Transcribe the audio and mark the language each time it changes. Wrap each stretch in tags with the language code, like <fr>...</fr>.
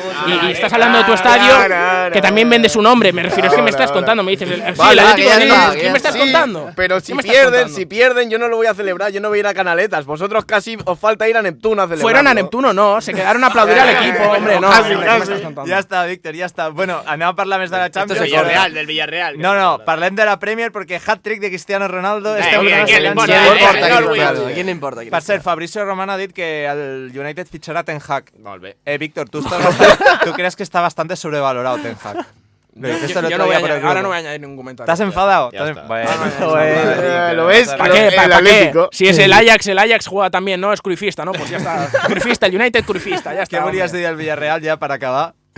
<es>Y estás hablando de tu estadio que también vende su nombre. Me refiero, es que me estás contando. Me dices, sí, el Atlético de Madrid. ¿Qué me estás contando? Pero si pierden, yo no lo voy a celebrar, yo no voy a ir a Canaletas. Vosotros casi os falta ir a Neptuno a celebrar. Fueron a Neptuno, no, se quedaron a aplaudir al equipo, hombre, no.</es> <ca>Ja està, Víctor, ja està. Bueno, anem a parlar més de la Champions. Del Villarreal. No, parlem de la Premier perquè hat-trick de Cristiano Ronaldo.</ca> <es>¿A quién le importa?</es> <ca>Per cert, Fabrizio Romano ha dit que el United fitxarà Ten Hag. Molt bé.</ca> <es>Víctor, ¿tú crees que está bastante sobrevalorado Ten Hag? Ahora no voy a añadir ningún comentario. ¿Te has enfadado? ¿Lo ves? ¿Para qué? Si es el Ajax juega también, ¿no? Es cruyfista, ¿no? Pues ya está. Cruyfista, el United cruyfista, ya está. ¿Qué volvías de ir al Villarreal ya para acabar?</es>